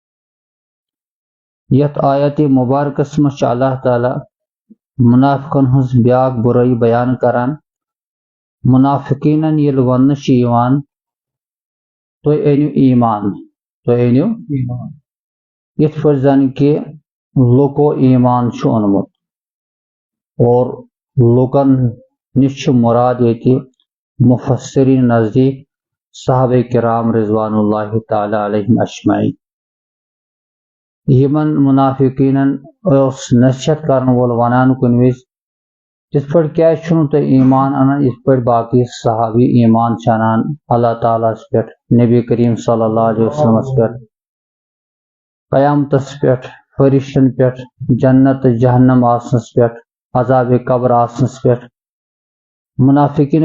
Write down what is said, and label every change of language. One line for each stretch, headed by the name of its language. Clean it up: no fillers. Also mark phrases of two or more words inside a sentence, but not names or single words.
Kashmiri: یتھ آیت مبارکس منٛز چھُ اللہ تعالیٰ منافقن ہٕنٛز بیاکھ برٲیی بیان کران منافقینن ییٚلہِ وننہٕ چھُ یِوان تُہۍ أنِو ایمان یِتھ پٲٹھۍ زن کہ لوکو ایمان چھُ اوٚنمُت اور لوکن نش چھُ مراد ییٚتہِ مفسرین نزدیک صحابہ کرام
Arabic: رضوان اللہ تعالیٰ علیہم اجمعین
Kashmiri: یمن منافقینن اوس نصیحت کرن وول ونان کُنہِ وِزِ تِتھ پٲٹھۍ کیازِ چھُنہٕ تُہۍ ایمان انان یِتھ پٲٹھۍ باقی صحابی ایمان چھِ انان اللہ تعالیٰ ہس پٮ۪ٹھ نبی کریم
Arabic: صلی اللہ علیہ وسلمس
Kashmiri: پٮ۪ٹھ قیامتس پٮ۪ٹھ فرشتن پٮ۪ٹھ جنت تہٕ جہنم آسنس پٮ۪ٹھ عذاب قبر آسنس پٮ۪ٹھ منافقین